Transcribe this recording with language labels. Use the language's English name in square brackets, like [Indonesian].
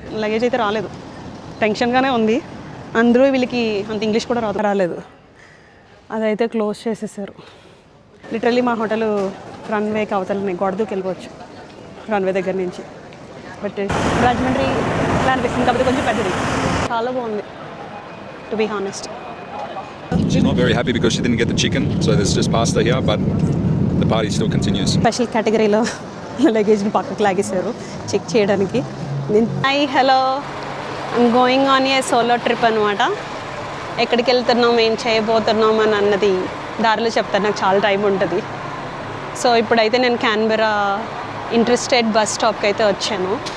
[Telugu] Luggage అయితే రాలేదు, టెన్షన్గానే ఉంది. అందరూ వీళ్ళకి అంత ఇంగ్లీష్ కూడా రాలేదు. అదైతే క్లోజ్ చేసేసారు. లిటరల్లీ మా హోటల్ రన్వేకి అవతలని గొడదూకి వెళ్ళిపోవచ్చు రన్వే దగ్గర నుంచి. బట్ రాజమండ్రి ఇలా అనిపిస్తుంది కాబట్టి కొంచెం పెద్దది. చాలా బాగుంది [English] To be honest. She's not very happy because she didn't get the chicken, so there's just pasta here, but the party still continues. [Telugu] Special కేటగిరీలో లగేజ్ని పక్కకు లాగేశారు చెక్ చేయడానికి. [English] Hi hello, I'm going on a solo trip అనమాట. [Telugu] ఎక్కడికి వెళ్తున్నాం, ఏం చేయబోతున్నాం అని అన్నది దారిలో చెప్తాను, నాకు చాలా టైం ఉంటుంది. సో ఇప్పుడైతే నేను క్యాన్బెరా ఇంటర్స్టేట్ బస్ స్టాప్కి అయితే వచ్చాను.